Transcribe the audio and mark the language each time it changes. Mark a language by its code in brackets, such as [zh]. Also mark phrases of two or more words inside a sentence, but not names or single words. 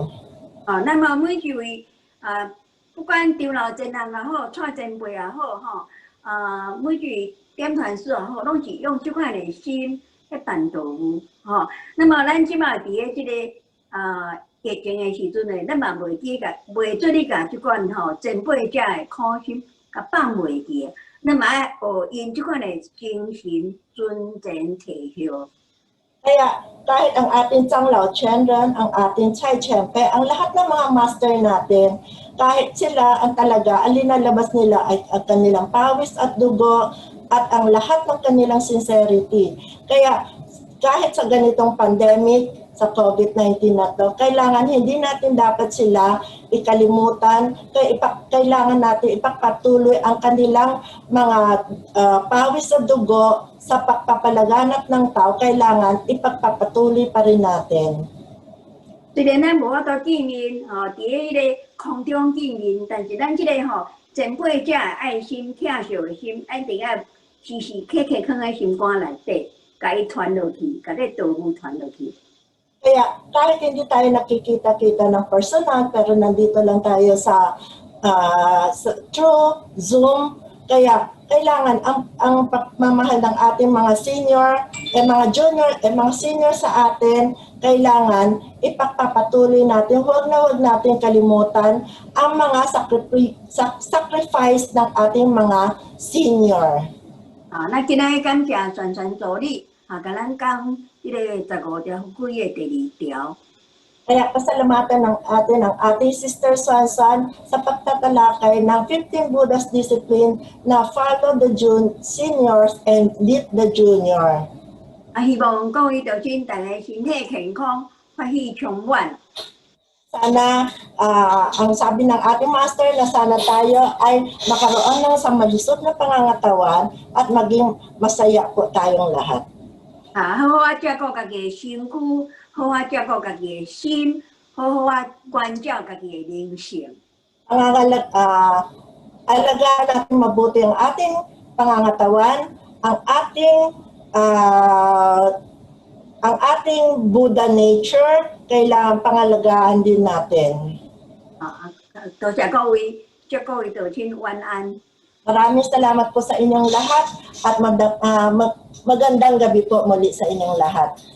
[nan] 那么每一位不管长老前人也好，带前辈也好每一位点传师也好，拢是用这款的心来办道务那么咱即马伫个即个疫情的时阵呢，咱嘛袂做你甲即款前辈者的苦心，甲放袂记。咱嘛爱学因即款的精神尊前提学。 [tl] Kaya kahit ang ating Changlao Chenren, ang ating Chai Chempe, ang lahat ng mga master natin, kahit sila ang talaga, ang linalabas nila ay ang kanilang pawis at dugo at ang lahat ng kanilang sincerity. Kaya kahit sa ganitong pandemic, sa COVID-19 na to, kailangan hindi natin dapat sila ikalimutan, kailangan natin ipagpatuloy ang kanilang mga pawis sa dugo sa pagpapalaganap ng tao, kailangan ipagpapatuloy pa rin natin. [nan] 虽然咱无法度见面，伫迄个空中见面，但是咱即个前辈者爱心、疼惜的心，一定要时时刻刻放在心肝内底，甲伊传落去，甲你道路传落去。 [tl] Kaya kahit hindi tayo nakikita-kita ng personal, pero nandito lang tayo sa through Zoom, kaya kailangan ang pagmamahal ng ating mga senior, mga junior, mga senior sa atin, kailangan ipagpapatuloy natin, huwag natin kalimutan ang mga sacrifice ng ating mga senior. [nan] 咱今日感谢宣传助理，甲咱讲迄个15条福规的第2条。 [tl] Kaya pasalamatan ng ating Sister Shuan sa pagtatalakay ng 15 [en] Buddha's discipline [tl] na [en] follow the seniors and lead the junior. [nan] 希望各位道尊大家身體健康，歡喜充滿。 [tl] Sana, ang sabi ng ating master na sana tayo ay makaroon ng sa malusog na pangangatawan at maging masaya po tayong lahat. [nan] 好好照顧家己的身軀，好好照顧家己的心，好好關照家己的靈性。 [tl] Alagaan natin mabuti ang ating pangangatawan, ang ating Buddha nature, kailangan pangalagaan din natin. [nan] 多謝各位，祝各位道尊晚安。 [tl] Maraming salamat po sa inyong lahat at magandang gabi po muli sa inyong lahat.